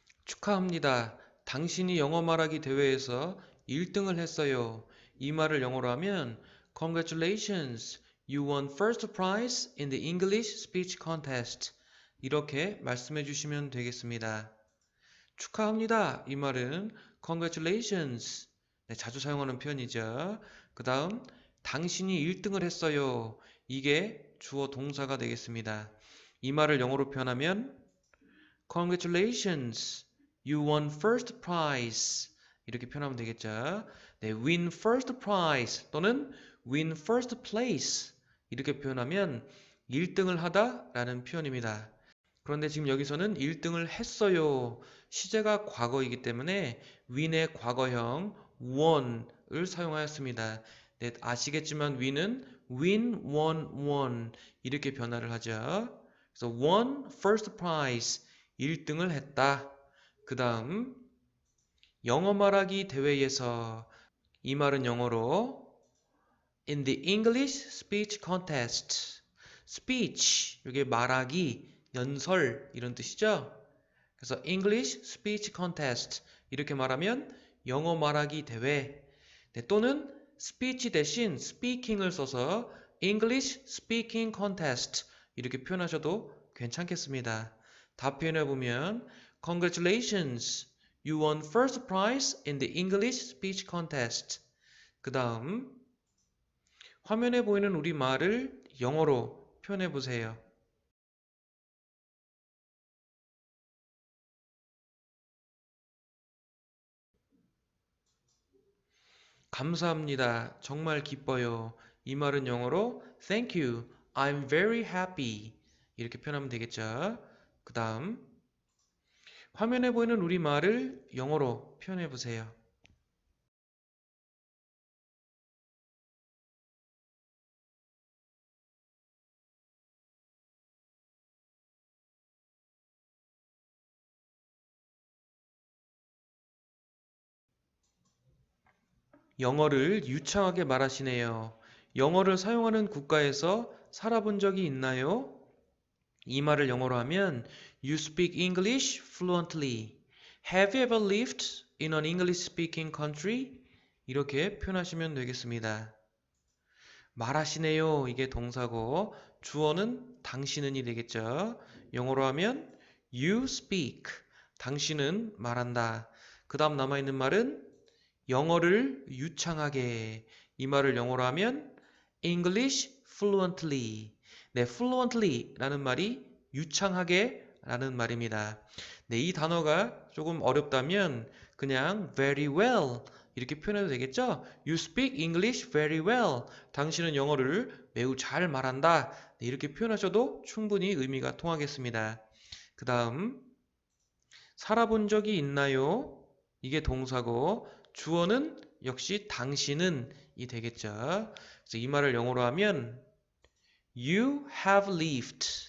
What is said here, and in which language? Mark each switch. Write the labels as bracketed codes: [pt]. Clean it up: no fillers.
[ko] 축하합니다. 당신이 영어 말하기 대회에서 1등을 했어요. 이 말을 영어로 하면 [en] Congratulations, you won first prize in the English speech contest. [ko] 이렇게 말씀해 주시면 되겠습니다. 축하합니다. 이 말은 [en] Congratulations. [ko] 네, 자주 사용하는 표현이죠. 그 다음 당신이 1등을 했어요. 이게 주어 동사가 되겠습니다. 이 말을 영어로 표현하면 [en] Congratulations, you won first prize. [ko] 이렇게 표현하면 되겠죠. [en] 네, win first prize [ko] 또는 [en] win first place. [ko] 이렇게 표현하면 1등을 하다 라는 표현입니다. 그런데 지금 여기서는 1등을 했어요. 시제가 과거이기 때문에 win의 과거형 won을 사용하였습니다. 네, 아시겠지만 win은 win, won, won 이렇게 변화를 하죠. 그래서 [en] won first prize [ko] 1등을 했다. 그 다음 영어 말하기 대회에서 이 말은 영어로 [en] in the English speech contest. [ko] speech 이게 말하기, 연설 이런 뜻이죠. 그래서 [en] English speech contest [ko] 이렇게 말하면 영어 말하기 대회. 네, 또는 speech 대신 speaking을 써서 [en] English speaking contest [ko] 이렇게 표현하셔도 괜찮겠습니다. 다 표현해보면 [en] Congratulations, you won first prize in the English speech contest. [ko] 그 다음 화면에 보이는 우리말을 영어로 표현해보세요. 감사합니다. 정말 기뻐요. 이 말은 영어로 [en] Thank you, I'm very happy. [ko] 이렇게 표현하면 되겠죠. 그 다음 화면에 보이는 우리말을 영어로 표현해 보세요. 영어를 유창하게 말하시네요. 영어를 사용하는 국가에서 살아본 적이 있나요? 이 말을 영어로 하면 [en] You speak English fluently. Have you ever lived in an English speaking country? [ko] 이렇게 표현하시면 되겠습니다. 말하시네요. 이게 동사고 주어는 당신은이 되겠죠. 영어로 하면 [en] You speak. [ko] 당신은 말한다. 그 다음 남아있는 말은 영어를 유창하게. 이 말을 영어로 하면 [en] English fluently. [ko] 네, fluently 라는 말이 유창하게 라는 말입니다. 네, 이 단어가 조금 어렵다면 그냥 [en] very well [ko] 이렇게 표현해도 되겠죠? [en] You speak English very well. [ko] 당신은 영어를 매우 잘 말한다. 네, 이렇게 표현하셔도 충분히 의미가 통하겠습니다. 그 다음 살아본 적이 있나요? 이게 동사고 주어는 역시 당신은 이 되겠죠. 그래서 이 말을 영어로 하면 [en] You have lived.